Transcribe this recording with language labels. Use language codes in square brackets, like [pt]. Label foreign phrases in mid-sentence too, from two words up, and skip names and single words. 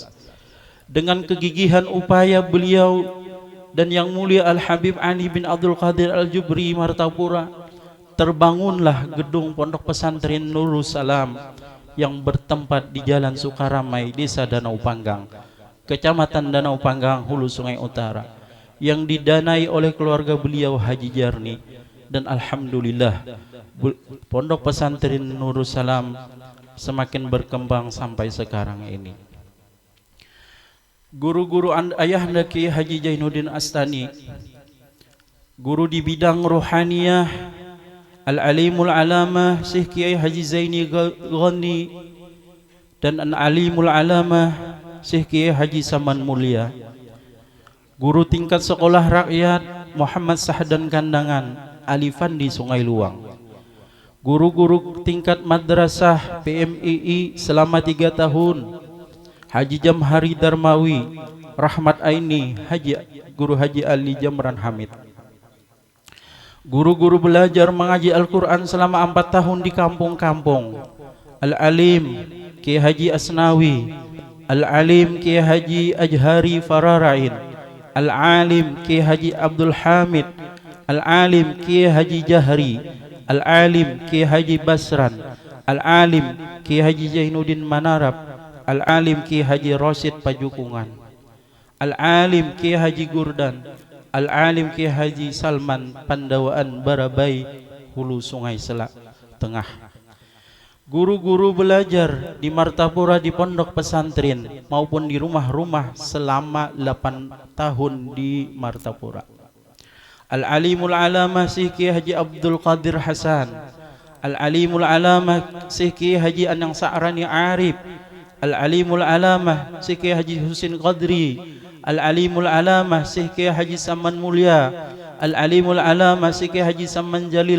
[id] Dengan kegigihan upaya beliau dan Yang Mulia Al-Habib Ali bin Abdul Qadir Al-Jubri Martapura, terbangunlah gedung Pondok Pesantren Nurul Salam yang bertempat di Jalan Sukaramai, Desa Danau Panggang, Kecamatan Danau Panggang, Hulu Sungai Utara, yang didanai oleh keluarga beliau Haji Jarni. Dan alhamdulillah Pondok Pesantren Nurul Salam semakin berkembang sampai sekarang ini. Guru-guru ayahanda Kiai Haji Zainuddin Astani, guru di bidang rohaniyah Al-Alimul Alamah Syekh Kiai Haji Zaini Ghani dan Al-Alimul Alamah Syekh Kiai Haji Saman Mulia. Guru tingkat sekolah rakyat Muhammad Sahdan Kandangan Alifan di Sungai Luang. Guru-guru tingkat madrasah PMII selama 3 tahun Haji Jamhari Darmawi, Rahmat Aini, Guru Haji Ali Jamran Hamid. Guru-guru belajar mengaji Al-Quran selama 4 tahun di kampung-kampung. Al-Alim Kiai Haji Asnawi, Al-Alim Kiai Haji Ajhari Fararain, Al-Alim Kiai Haji Abdul Hamid, Al-Alim Kiai Haji Jahri, Al-Alim Kiai Haji Basran, Al-Alim Kiai Haji Zainuddin Manarab, Al-Alim Kiai Haji Rosid Pajukungan, Al-Alim Kiai Haji Gurdan, Al-Alim Kiai Haji Salman Pandawaan Barabai, Hulu Sungai Tengah. Guru-guru belajar di Martapura di pondok pesantren maupun di rumah-rumah selama 8 tahun di Martapura. Al-Alimul Alamah Syekh Kiai Haji Abdul Qadir Hasan, Al-Alimul Alamah Syekh Kiai Haji Anang Sa'rani Arif, Al-Alimul Alamah Syekh Kiai Haji Husin Qadri, Al-Alimul Alamah Syekh Kiai Haji Saman Mulia, Al-Alimul Alamah Syekh Kiai Haji Saman Jalil